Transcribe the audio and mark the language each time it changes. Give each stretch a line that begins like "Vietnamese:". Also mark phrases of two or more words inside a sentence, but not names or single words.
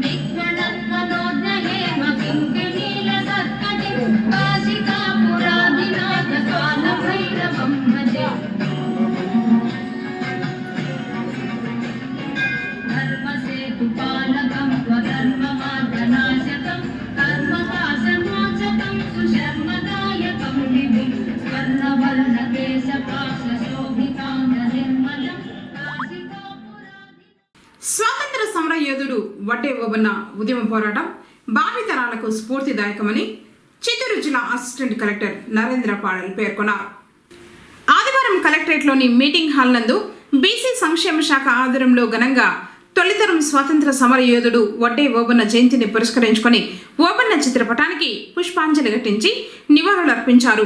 Sanskrit: काशिकापुरादिनाथकालभैरवं भजे धर्मसेतुपालकं स्वधर्ममार्गनाशकं कर्मपाशमोचकं सुशर्मदायकं विभुं स्वर्णवर्णकेशपाशशोभिताङ्गनिर्मलं काशिकापुरादि
Telugu: స్వాతంత్ర సమర యోధుడు వడ్డే ఓబన్న ఉద్యమ పోరాటం భావితరాలకు స్ఫూర్తిదాయకమని చిత్తూరు జిల్లా అసిస్టెంట్ కలెక్టర్ నరేంద్ర పాడల్ పేర్కొన్నారు. ఆదివారం కలెక్టరేట్లోని మీటింగ్ హాల్ నందు బీసీ సంక్షేమ శాఖ ఆధ్వర్యంలో ఘనంగా తొలితరం స్వాతంత్ర సమర యోధుడు వడ్డే ఓబన్న జయంతిని పురస్కరించుకొని ఓబన్న చిత్రపటానికి పుష్పాంజలి ఘటించి నివాళులర్పించారు.